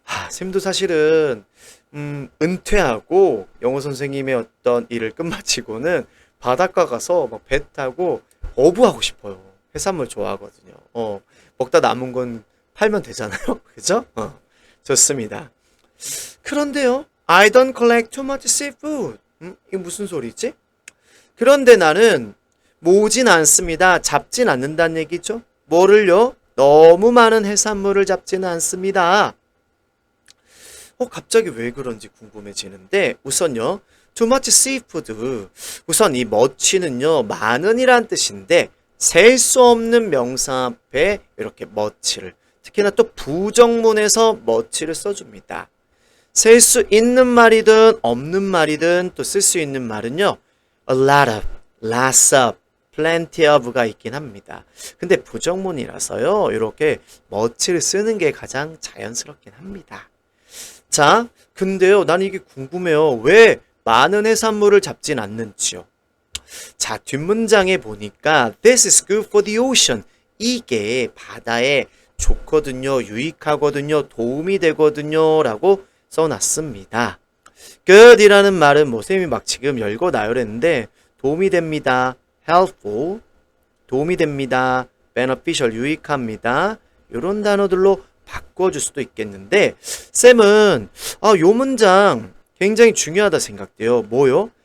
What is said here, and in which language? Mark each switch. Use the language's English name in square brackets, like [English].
[Korean] 쌤도 사실은 은퇴하고 영어 선생님의 어떤 일을 끝마치고는 바닷가 가서 막 배 타고 어부하고 싶어요. 해산물 좋아하거든요. 먹다 남은 건 팔면 되잖아요. 그죠? 좋습니다. 그런데요, [English] I don't collect too much seafood. [Korean] 이게 무슨 소리지? 그런데 나는 모으진 않습니다. 잡진 않는다는 얘기죠. 뭐를요? 너무 많은 해산물을 잡지는 않습니다. 갑자기 왜 그런지 궁금해지는데, 우선요, [English] too much seafood. [Korean] 우선 이 much는요, 많은이란 뜻인데, 셀 수 없는 명사 앞에 이렇게 much를, 특히나 또 부정문에서 much를 써줍니다. 셀 수 있는 말이든 없는 말이든 또 쓸 수 있는 말은요, a lot of, lots of, plenty of가 있긴 합니다. 근데 부정문이라서요, 이렇게 much를 쓰는 게 가장 자연스럽긴 합니다. 자, 근데요, 난 이게 궁금해요. 왜 많은 해산물을 잡진 않는지요? 자, 뒷문장에 보니까 [English] This is good for the ocean. [Korean] 이게 바다에 좋거든요, 유익하거든요, 도움이 되거든요 라고 써놨습니다. good이라는 말은 쌤이 막 지금 열고 나열했는데 도움이 됩니다, helpful, 도움이 됩니다, beneficial, 유익합니다, 이런 단어들로 바꿔줄 수도 있겠는데, 쌤은 요 문장 굉장히 중요하다 생각돼요. 뭐요?